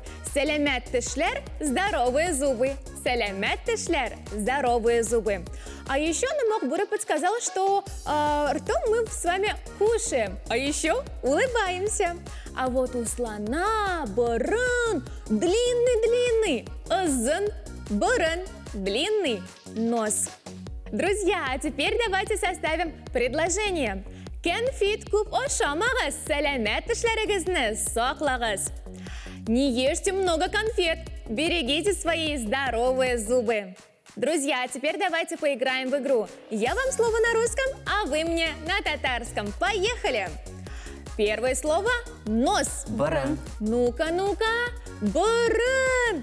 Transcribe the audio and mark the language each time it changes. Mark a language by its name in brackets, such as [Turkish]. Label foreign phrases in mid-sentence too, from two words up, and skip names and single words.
[Tatar] Сәләмәт тешләр – [Russian] здоровые зубы. [Tatar] Сәләмәт тешләр – [Russian] здоровые зубы. А еще нам Окбуре подсказал, что ртом мы с вами кушаем, а еще улыбаемся. А вот у слона борын длинный-длинный, [Tatar] озын борын [Russian] длинный нос. Друзья, а теперь давайте составим предложение. [Tatar] Кәнфит күп ашамагыз, сәләмәт тешләрегезне саклагыз. [Russian] Не ешьте много конфет, берегите свои здоровые зубы. Друзья, а теперь давайте поиграем в игру. Я вам слово на русском, а вы мне на татарском. Поехали! Первое слово – нос. [Tatar] Борын. [Russian] Ну-ка, ну-ка. Борын.